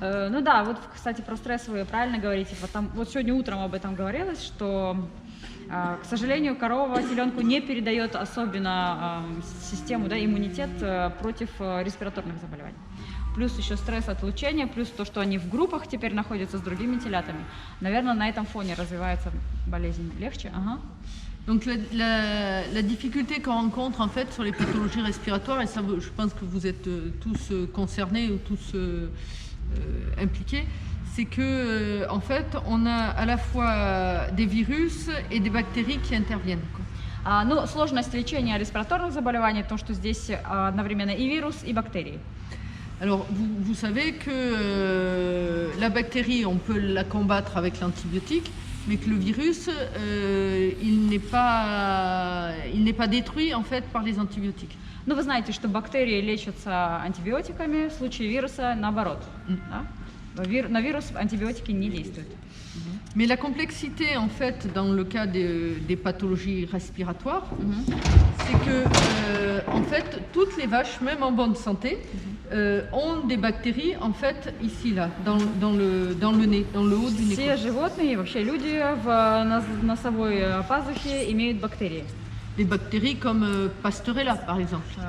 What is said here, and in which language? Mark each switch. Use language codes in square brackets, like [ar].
[ru] Ну да, вот, кстати, про стресс вы правильно говорите. Вот сегодня утром об этом говорилось, что, к сожалению, корова теленку не передает особенно систему, да, иммунитет против респираторных заболеваний. Плюс еще стресс отлучения, плюс то, что они в группах теперь находятся с другими телятами. Наверное, на этом фоне развивается болезнь легче. Ага. [fr] Donc la difficulté qu'on rencontre en fait sur les pathologies respiratoires, et ça je pense que vous êtes tous concernés ou tous impliqués, c'est que en fait, on a à la fois des virus et des bactéries qui interviennent, quoi. [ru] Ну, сложность лечения респираторных заболеваний, то, что здесь одновременно и вирус, и бактерии. [fr] Alors, vous savez que la bactérie, on peut la combattre avec l'antibiotique, mais que le virus, il n'est pas détruit en fait par les antibiotiques. [ru] Ну, вы знаете, что бактерии лечатся антибиотиками, в случае вируса наоборот. Да? На вирус антибиотики не действуют. [fr] Mais la complexité, en fait, dans le cas des pathologies respiratoires, c'est que, en fait, toutes les vaches, même en bonne santé, ont des bactéries, en fait, ici, là, dans le nez, dans le haut du nez. [ru] Все животные и вообще люди в носовой пазухе имеют бактерии. [fr] Des bactéries comme Pasteurella, par exemple.